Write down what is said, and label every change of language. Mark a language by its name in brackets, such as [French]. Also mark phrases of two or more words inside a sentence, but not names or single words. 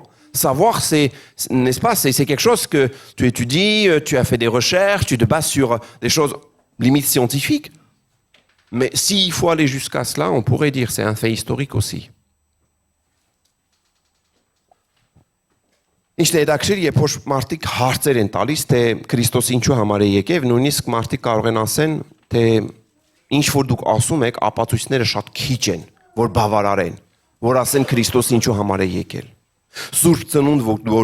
[French] Savoir, n'est-ce pas, c'est quelque chose que tu étudies, tu as fait des recherches, tu te bases sur des choses limite scientifiques. Mais s'il faut aller jusqu'à cela, on pourrait dire c'est un fait historique aussi. [Armenian] Ինչն է հետաքրիր, երբ որ մարդիկ հարցեր են տալիս, թե Քրիստոս ինչու համար է եկել, նույնիսկ մարդիկ կարող են ասեն, թե ինչ որ դուք ասում եք, ապացույցները շատ քիչ են, որ բավարարեն, որ ասեն Քրիստոս ինչու համար է եկել։ Սուրբ ծնունդ, որ